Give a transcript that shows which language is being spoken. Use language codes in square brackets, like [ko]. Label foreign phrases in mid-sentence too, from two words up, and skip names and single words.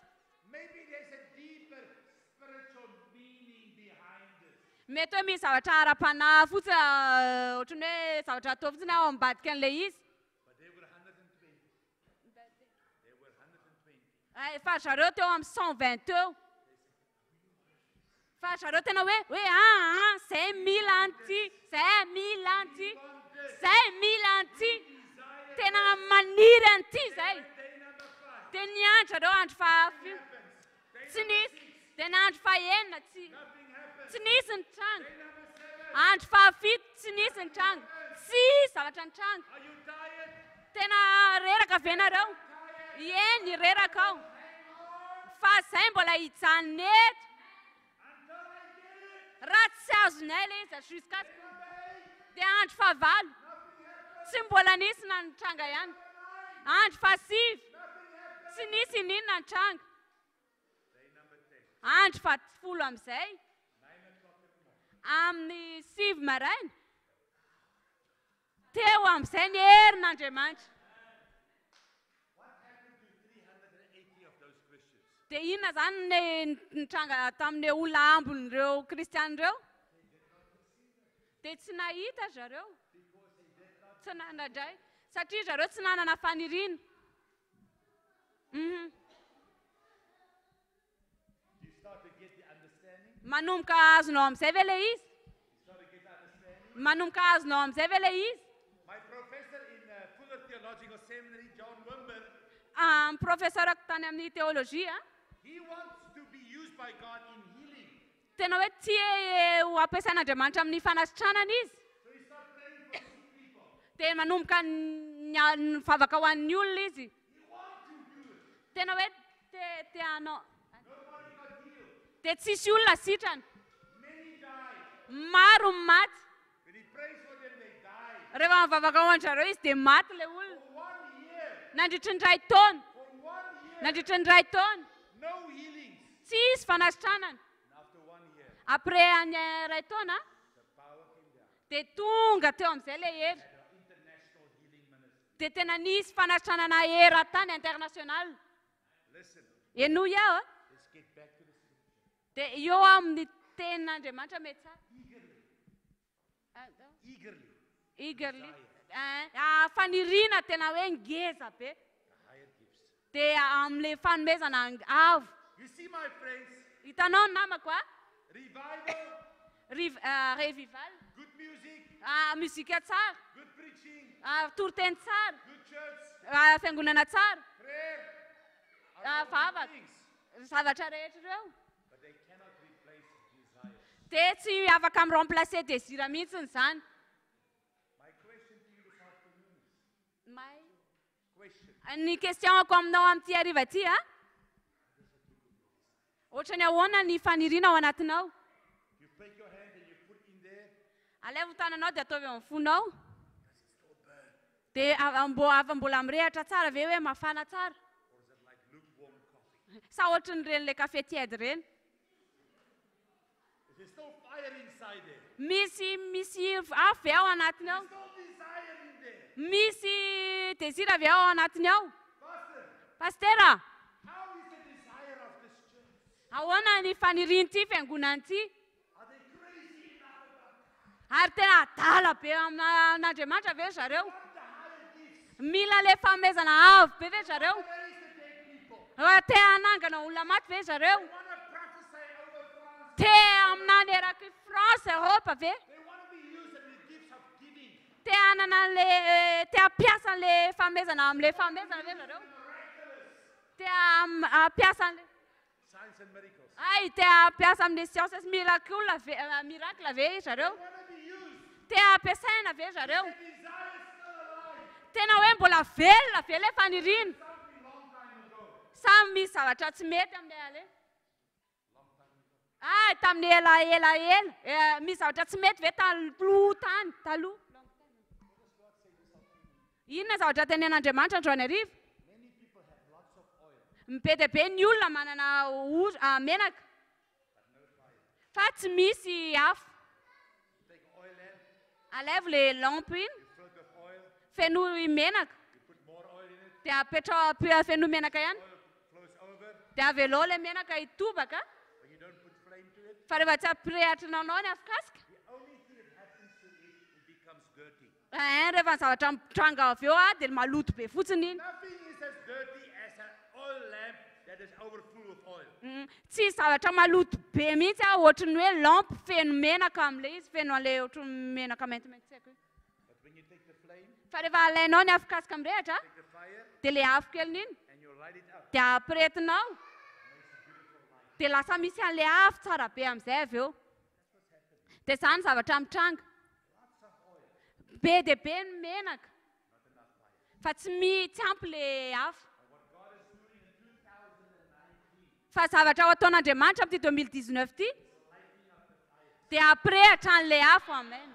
[en] Maybe there's a deeper spiritual meaning behind this. [mg] Mety hoe misy zavatra ara-panahy fotsiny ohatrany hoe zavatra atao fotsiny ao ambadika an'ilay izy. [en] But they were 120. They were 120. [mg] Fa zareo teo amin'ny 120 teo. Fa zareo tena hoe zay mila an'ity, zay mila an'ity, zay mila an'ity, tena maniry an'ity zay. [en] Day number 5. [mg] Dia ny andro zareo andro fahafito, tsy nisy. Dia ny andro fahaenina [en] Nothing happened. [mg] tsy nisy ny tranga. [en] Day number 7. [mg] Andro fahafito tsy nisy ny tranga. Tsy zavatra ny tranga. [en] Are you tired? [mg] Tena reraka ve nareo? Eny reraka ao. Fa zay mbola hijanona eto. [en] Until I get it. [mg] Raha tsy azonay ilay izy jusqu'à [en] Number 8. [mg] dia andro fahavalo. [en] Nothing happened. [mg] Tsy mbola nisy na ny tranga ihany. Andro fahasivy. [en] Nothing happened. [mg] Tsy nisy inona ny tranga. [en] Day number 10. [mg] Andro fahafolo amin'izay. [en] 9 o'clock in the morning. [mg] Amin'ny sivy maraina. Teo amin'izay ny herin'Andriamanitra. [en] What happened to 380 of those Christians? [mg] Dia inona zany ny tranga tamin'ny olona ambon'ireo kristianireo? Dia tsy nahita zareo. Tsy nanadray. Satria zareo tsy nanana faniriana. [en] You start to get the understanding? [mg] Manomboka azonao amin'izay ve ilay izy? [en] You start to get the understanding? [mg] Manomboka azonao amin'izay ve ilay izy? [en] My professor in Fuller Theological Seminary, John Wimber, [mg] Profesorako tany amin'ny teolojia, [en] he wants to be used by God in healing. [mg] tena hoe tia ho ampiasain'Andriamanitra amin'ny fanasitranana izy. [en] So he started praying for sick people. [mg] Dia manomboka nivavaka ho an'ny olona izy. [en] He wants to do it. [mg] Tena hoe tianao. [en] Nobody got healed. [mg] Dia tsisy olona sitrana. [en] Many died. [mg] Maro ny maty. [en] When he prays for them, they died. [mg] Rehefa mivavaka ao an-jareo izy dia maty ilay olona. [en] For 1 year. [mg] Nandritra ny iray taona. [en] For 1 year. [mg] Nandritra ny iray taona. [en] No healings. [mg] Tsisy fanasitranana. [en] And after 1 year, [mg] Après any iray taona [en] the power came down. [mg] dia tonga teo amin'izay ilay hery. [en] The international healing ministry. [mg] Dia tena nisy fanasitranana era-tany international. [en] Listen, [mg] Eno iaho [en] let's get back to the scripture. [mg] dia eo amin'ny tenin'Andriamanitra mety tsara. [en] Eagerly. Eagerly. [mg] Faniriana tena hoe ngeza be. [en] The higher gifts. [mg] Dia amin'ilay fanomezana avo. [en] You see, my friends, [mg] Hitanao ny namako a? [en] revival, [mg] Revival. [en] good music, [mg] Muzika tsara. [en] good preaching, [mg] Toroteny tsara. [en] good church, [mg] Fiangonana tsara. [en] prayer, are all [mg] Vavaka. [en] good things. [mg] Zavatra rehetra ireo. [en] But they cannot replace desire. [mg] Dia tsy afaka miremplacer désir mihitsiny izany. [en] My question to you this afternoon is, question, [mg] Ny questionako aminao amin'ity hariva ity a? Ohatrany ahoana ny faniriana ao anatinao? [en] you take your hand and you put in there, [mg] Alaivo tananao dia ataovy amin'ny fonao. [en] does it still burn? [mg] Dia avambola mirehatra tsara ve hoe mafana tsara? [en] Or is it like lukewarm coffee? [mg] Sa ohatran'ireny le kafe tiède ireny? [en] Is there still fire inside there? [mg] Misy afo ao anatiny ao. [en] There's still desire in there. [mg] Misy désir avy ao anatiny ao. [en] Pastor, [mg] Pastera, [en] how is the desire of this church? [mg] ahoana ny faniriany-ty fiangonana ity? [en] Are they crazy enough about [mg] Ary tena adala be amin'Andriamanitra ve zareo? [en] want the higher gifts? [mg] Mila le fanomezana avo be ve zareo? [en] Raise the dead people. [mg] Te hanangana olona maty ve zareo? [en] They want to prophesy over France. [mg] Te aminany eraky France, Europe ve? [en] They want to be used in the gifts of giving. [mg] Te hanana le te hampiasa le fanomezana amin'le fanomezana ve zareo? Te hampiasa an'le [en] Signs and miracles. [mg] te hampiasa amin'le [fr] sciences miracle [mg] ve zareo? [en] They want to be used. [mg] Te hampiasaina ve zareo? [en] The desire is still alive. [mg] Tena hoe mbola velona ve le faniriana? [en] Something long time ago. [mg] Samy misy zavatra tsy mety amin'ilay ale. Tamin'ny ela. Misy zavatra tsy mety ve taloha taloha. Inona zavatra tenen'Andriamanitra androany hariva? [en] Many people have lots of oil, [mg] Be dia be ny olona manana menaka. Fa tsy misy afo. [en] take oil in, [mg] Alaivo le lampe iny, [en] you fill it with oil, [mg] feno menaka. [en] you put more oil in it, [mg] Dia feno menaka ihany. [en] oil flows over, [mg] Dia avelo le menaka hitobaka. [en] but you don't put flame to it. [mg] Fa rehefa tsy ampirehatrinanao ny afokasika. [en] The only thing that happens to it, it becomes dirty. [mg] Rehefa ny zavatra mitranga avy eo dia maloto be fotsiny iny. [en] Nothing is as dirty as an oil lamp that is overfull of oil. [mg] Tsy zavatra maloto be mihitsy ohatran'ny hoe lampy feno menaka amin'ilay izy, feno an'ilay ohatran'ny menaka maintimainty tsy haiko hoe. [en] But when you take the flame, [mg] Fa rehefa alainao ny afokasika mirehatra [en] take the fire, [mg] dia le afo keliny iny [en] and you light it up. [mg] dia ampirehetinao dia lasa misy an'ilay afo tsara be amin'izay avy eo. Dia izany zavatra mitranga. Be dia be ny menaka. Fa tsy ampy le afo. Fa zavatra ho ataon'Andriamanitra amin'ity 2019 ity dia ampirehatra an'ilay afo, amen.